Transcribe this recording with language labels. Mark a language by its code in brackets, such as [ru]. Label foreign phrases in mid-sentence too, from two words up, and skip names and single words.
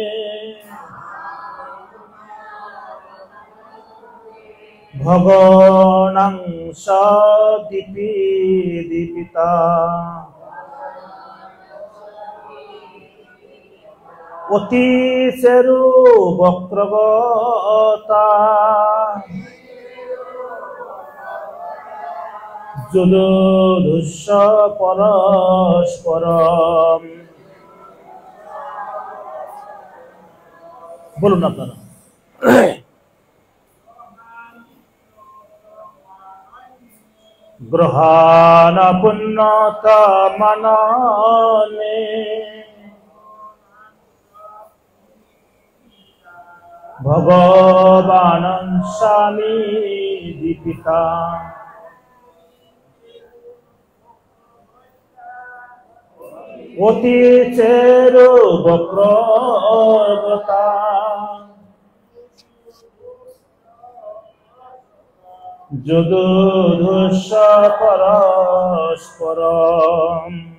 [sa] ভগবাংশ দীপিতা অতি চেরু বক্রগতা যুধুধুঃ পরস্পরম। [bn] বলুন আপনারা। [sa] গ্রহান পুণ্যত মাননে ভগবান স্বামী দীপিতা অতি চেরু বক্রগতা যুধুধুঃ পরস্পরম।